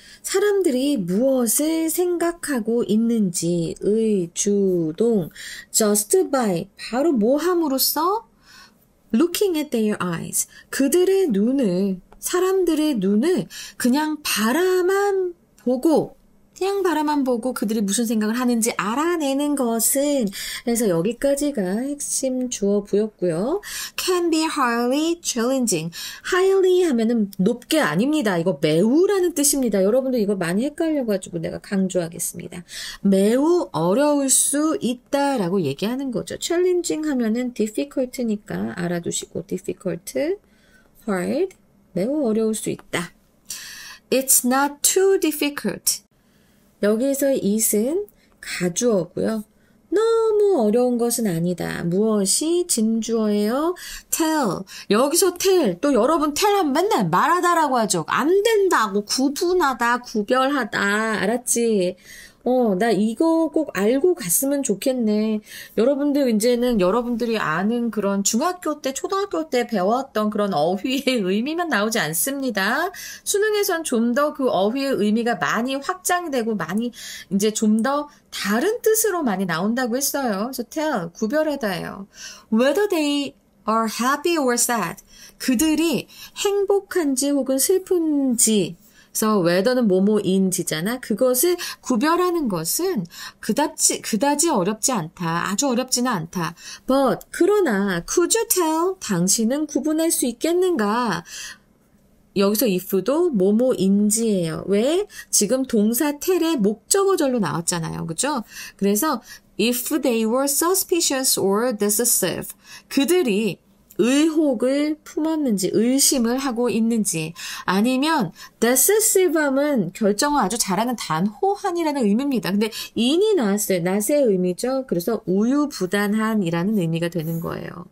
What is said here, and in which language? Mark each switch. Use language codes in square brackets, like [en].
[ko] 사람들이 무엇을 생각하고 있는지 의주동 [en] just by [ko] 바로 뭐 함으로써 [en] looking at their eyes [ko] 그들의 눈을 사람들의 눈을 그냥 바라만 보고 그들이 무슨 생각을 하는지 알아내는 것은 그래서 여기까지가 핵심 주어부였고요. [en] Can be highly challenging. [ko] highly 하면은 높게 아닙니다. 이거 매우라는 뜻입니다. 여러분들 이거 많이 헷갈려가지고 내가 강조하겠습니다. 매우 어려울 수 있다라고 얘기하는 거죠. challenging 하면은 difficult니까 알아두시고 difficult, hard, 매우 어려울 수 있다. [en] It's not too difficult. [ko] 여기에서 it은 가주어고요. 너무 어려운 것은 아니다. 무엇이 진주어예요? tell. 여기서 tell. 또 여러분 tell 하면 맨날 말하다라고 하죠. 안 된다고. 구분하다, 구별하다. 알았지? 나 이거 꼭 알고 갔으면 좋겠네. 여러분들 이제는 여러분들이 아는 그런 중학교 때, 초등학교 때 배웠던 그런 어휘의 의미만 나오지 않습니다. 수능에선 좀 더 그 어휘의 의미가 많이 확장이 되고 많이 이제 좀 더 다른 뜻으로 많이 나온다고 했어요. 그래서 tell, 구별하다예요. [en] Whether they are happy or sad. [ko] 그들이 행복한지 혹은 슬픈지 그래서 whether는 뭐뭐인지잖아. 그것을 구별하는 것은 그다지 어렵지 않다. 아주 어렵지는 않다. [en] But [ko] 그러나 [en] could you tell? [ko] 당신은 구분할 수 있겠는가? 여기서 if도 뭐뭐인지예요. 왜? 지금 동사 tell의 목적어절로 나왔잖아요. 그죠? 그래서 [en] if they were suspicious or decisive. [ko] 그들이 의혹을 품었는지 의심을 하고 있는지 아니면 decisive함은 결정을 아주 잘하는 단호한이라는 의미입니다. 근데 in이 나왔어요. 낫의 의미죠. 그래서 우유부단한이라는 의미가 되는 거예요.